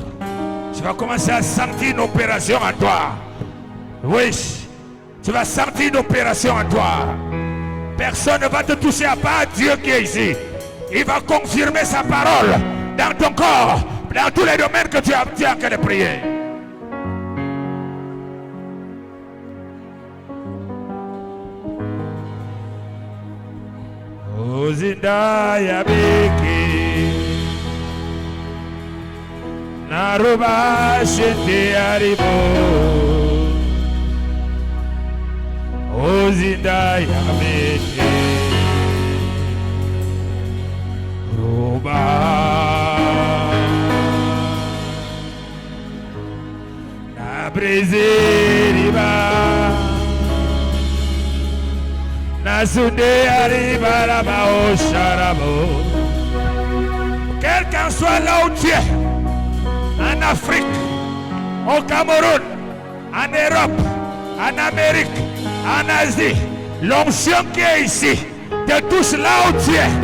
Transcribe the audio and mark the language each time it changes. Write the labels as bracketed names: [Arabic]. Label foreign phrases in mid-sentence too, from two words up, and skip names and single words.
[French] Tu vas commencer à sentir une opération en toi. Oui, tu vas sentir une opération en toi. Personne ne va te toucher à part Dieu qui est ici. Il va confirmer sa parole dans ton corps, dans tous les domaines que tu as que de prier. Zinda biki Naruba shete aribo Zinda biki Ruba Na brezeriba quel qu'en soit là où tu es, en Afrique, au Cameroun, en Europe, en Amérique, en Asie, l'onction qui est ici te touche là où tu es.